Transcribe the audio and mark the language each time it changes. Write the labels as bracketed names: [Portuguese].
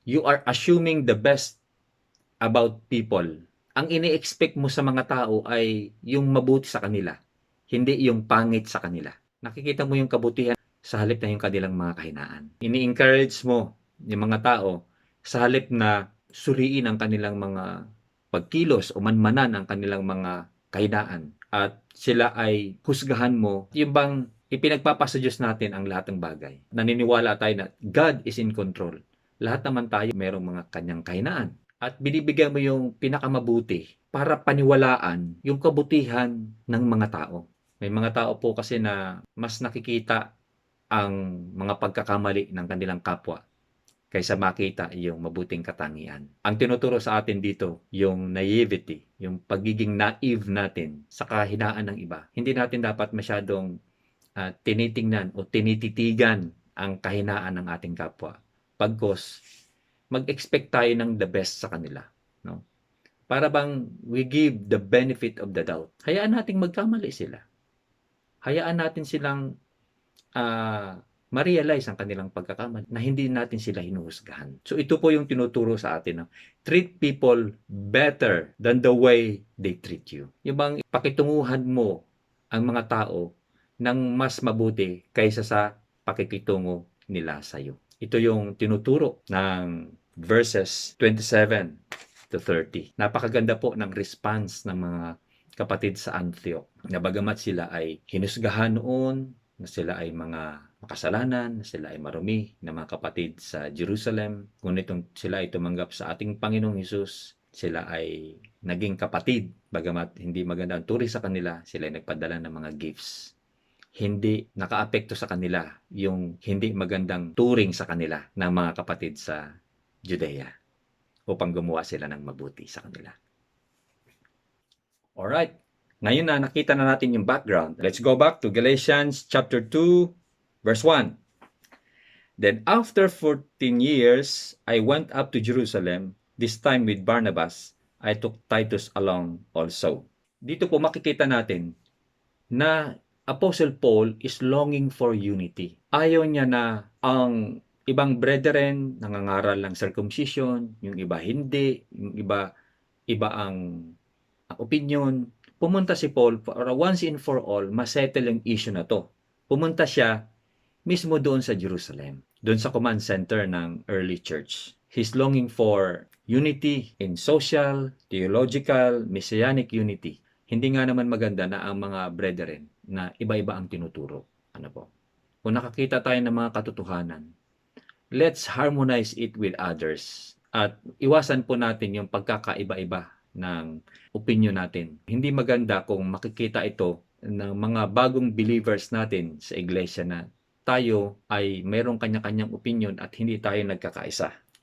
[English] You are assuming the best about people. [Filipino] Ang ini-expect mo sa mga tao ay yung mabuti sa kanila, hindi yung pangit sa kanila. Nakikita mo yung kabutihan sa halip na yung kanilang mga kahinaan. Ini-encourage mo yung mga tao sa halip na suriin ang kanilang mga pagkilos o manmanan ang kanilang mga kahinaan. At sila ay husgahan mo, yung bang ipinagpapasa Diyos natin ang lahat ng bagay. Naniniwala tayo na [English] God is in control. [Filipino] Lahat naman tayo mayroong mga kanyang kahinaan. At binibigyan mo yung pinakamabuti para paniwalaan yung kabutihan ng mga tao. May mga tao po kasi na mas nakikita ang mga pagkakamali ng kanilang kapwa kaysa makita yung mabuting katangian. Ang tinuturo sa atin dito, yung naivety, yung pagiging naive natin sa kahinaan ng iba. Hindi natin dapat masyadong tinitingnan o tinititigan ang kahinaan ng ating kapwa. Pagkos, mag-expect tayo ng [English] the best [Filipino] sa kanila. No? Para bang [English] we give the benefit of the doubt. [Filipino] Hayaan nating magkamali sila. Hayaan natin silang ma-realize ang kanilang pagkakamali na hindi natin sila hinuhusgahan. So ito po yung tinuturo sa atin. No? [English] Treat people better than the way they treat you. [Filipino] Yung bang pakitunguhan mo ang mga tao ng mas mabuti kaysa sa pakikitungo nila sa iyo. Ito yung tinuturo ng verses 27 to 30. Napakaganda po ng response ng mga kapatid sa Antioch na bagamat sila ay hinusgahan noon, na sila ay mga makasalanan, sila ay marumi na mga kapatid sa Jerusalem. Ngunit sila ay tumanggap sa ating Panginoong Hesus, sila ay naging kapatid. Bagamat hindi maganda ang turing sa kanila, sila ay nagpadala ng mga gifts. Hindi nakaapekto sa kanila yung hindi magandang turing sa kanila ng mga kapatid sa Judea upang gumawa sila ng mabuti sa kanila. Alright, ngayon na nakita na natin yung background. [English] Let's go back to Galatians chapter 2, verse 1. Then after 14 years, I went up to Jerusalem, this time with Barnabas. I took Titus along also. [Filipino] Dito po makikita natin na [English] Apostle Paul is longing for unity. [Filipino] Ayaw niya na ang ibang brethren nangangaral ng circumcision, yung iba hindi, yung iba ang opinion. Pumunta si Paul para [English] once and for all, [Filipino] masettle yung issue na to. Pumunta siya mismo doon sa Jerusalem, doon sa command center ng early church. [English] He's longing for unity in social, theological, messianic unity. [Filipino] Hindi nga naman maganda na ang mga brethren na iba-iba ang tinuturo. Ano po? Kung nakakita tayo ng mga katotohanan, [English] let's harmonize it with others. [Filipino] At iwasan po natin yung pagkakaiba-iba ng opinion natin. Hindi maganda kung makikita ito ng mga bagong believers natin sa iglesia na tayo ay mayroong kanya-kanyang opinion at hindi tayo nagkakaisa.